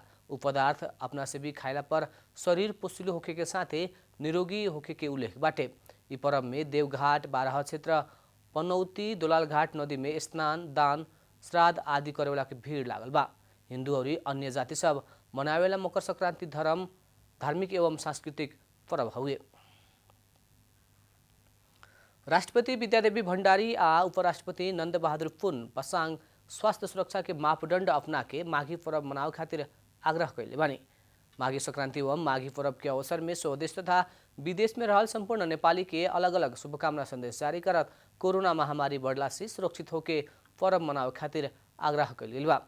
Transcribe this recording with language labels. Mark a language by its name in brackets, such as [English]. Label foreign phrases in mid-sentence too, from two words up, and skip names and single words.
[Bhojpuri] उ पदार्थ अपना से भी खाइला पर शरीर पोषिलो होके के साथे निरोगी होके के उल्लेख बाटे। इ पर्व में देवघाट, बारह क्षेत्र, पनौती, दोलालघाट नदी में स्नान, दान, श्राद्ध आदि करेवाला के भीड़ लागल बा। हिंदू और अन्य जाति सब मनावेला मकर संक्रांति धार्मिक एवं सांस्कृतिक पर्व हुए। राष्ट्रपति विद्यादेवी भण्डारी आ उपराष्ट्रपति नंद बहादुर पुन पसाङ स्वास्थ्य सुरक्षा के मापदण्ड अपना के माघी पर्व मनावे खातिर आग्रह कैले बानी। माघी संक्रांति एवं माघी पर्व के अवसर में स्वदेश तथा विदेश में रहल संपूर्ण नेपाली के अलग अलग शुभकामना संदेश जारी करत कोरोना महामारी बढ़ला से सुरक्षित होके पर्व मनावे खातिर आग्रह कैल गेल बा।